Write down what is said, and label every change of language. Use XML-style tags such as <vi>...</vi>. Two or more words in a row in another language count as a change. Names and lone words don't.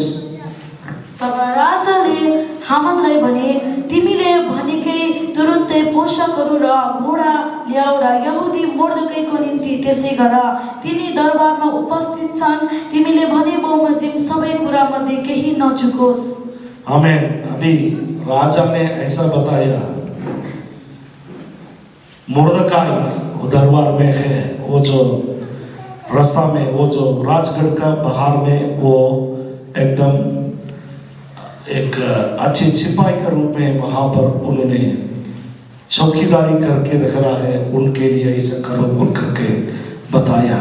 <ne>तब राजाले हामानलाई भने, तिमीले भनेकै तुरुन्तै पोषकहरू र घोडा ल्याऊ र यहुदी मोर्देखाईको निम्ति त्यसै गर। तिनी दरबारमा उपस्थित छन्, तिमीले भने बमोजिम सबै कुरा मध्ये केही नचुकोस्। आमेन।</ne> <hi>अभी राजा ने ऐसा बताया, मोर्देखाई वो दरबार में है, वो जो रास्ता में, वो जो राजगढ़ का बाहर में वो एकदम एक अच्छे सिपाही के रूप में वहाँ पर उन्होंने चौकीदारी करके रख रहा है, उनके लिए ऐसा करो बोल करके बताया।</hi>